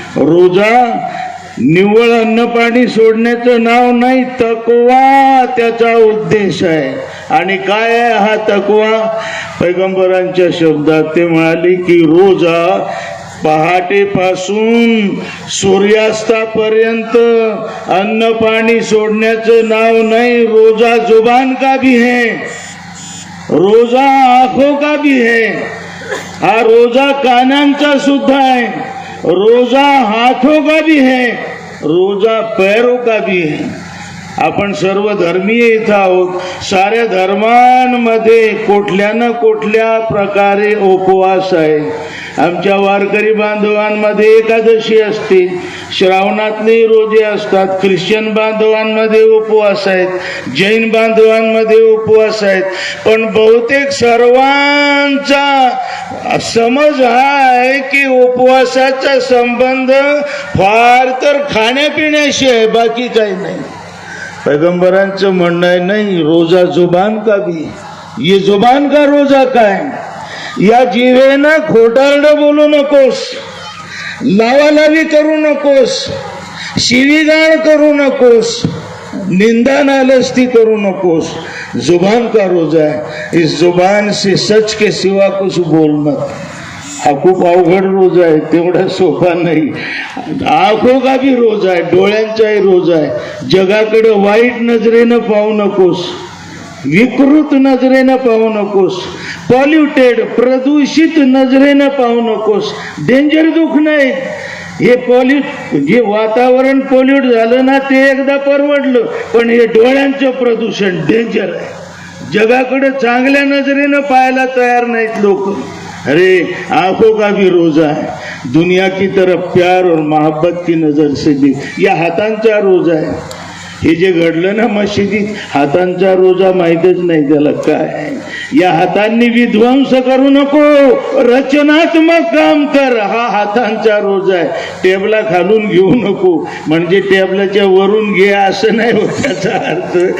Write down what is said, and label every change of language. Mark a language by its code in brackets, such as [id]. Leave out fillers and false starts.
[mr] रोजा निव्वळ अन्न पाणी सोडण्याचं नाव नाही, तकवा त्याचा उद्देश आहे. आणि काय आहे हा तकवा? पैगंबरांच्या शब्दात ते म्हणाले की रोजा पहाटेपासून सूर्यास्तापर्यंत अन्न पाणी सोडण्याचं नाव नाही. [hi] रोजा जुबान का भी है, रोजा आंखों का भी है, [mr] हा रोजा कानांचा सुद्धा आहे, [hi] रोजा हाथों का भी है, रोजा पैरों का भी है. [mr] आपण सर्व धर्मीय इथं आहोत. साऱ्या धर्मांमध्ये कुठल्या ना कुठल्या प्रकारे उपवास आहे. आमच्या वारकरी बांधवांमध्ये एकादशी असते, श्रावणातले रोजे असतात, ख्रिश्चन बांधवांमध्ये उपवास आहेत, जैन बांधवांमध्ये उपवास आहेत. पण बहुतेक सर्वांचा समज हा आहे की उपवासाचा संबंध फार तर खाण्यापिण्याशी आहे, बाकी काही नाही. पैगंबरांचं म्हणणं आहे नाही, [hi] रोजा जुबान का भी. ये जुबान का रोजा [mr] काय? या जिभेनं खोटारडं बोलू नकोस, लावालावी करू नकोस, शिवीगाळ करू नकोस, निंदा नालस्ती करू नकोस. [hi] जुबान का रोजा है. इस जुबान से सच के सिवा कुछ बोलना. [mr] हा खूप अवघड रोजा आहे, तेवढा सोपा नाही. [hi] आंखों का भी रोजा [mr] आहे, डोळ्यांचाही रोजा आहे. जगाकडे वाईट नजरेनं पाहू नकोस, विकृत नजरेनं पाहू नकोस, पॉल्युटेड प्रदूषित नजरेनं पाहू नकोस. डेंजर दुःख नाही. हे जे वातावरण पॉल्यूट झालं ना ते एकदा परवडलं, पण हे डोळ्यांचं प्रदूषण डेंजर आहे. जगाकडे चांगल्या नजरेनं पाहायला तयार नाहीत लोक. [hi] अरे आंखों का भी रोजा है, दुनिया की तरफ प्यार और मोहब्बत की नजर से भी. [mr] या हातांचा रोजा आहे. हे जे घडलं ना मशिदीत, हातांचा रोजा माहीतच नाही त्याला काय आहे. या हातांनी विध्वंस करू नको, रचनात्मक काम कर, हा हातांचा रोजा आहे. टेबला खालून घेऊ नको म्हणजे टेबलाच्या वरून घे असं नाही होत त्याचा अर्थ.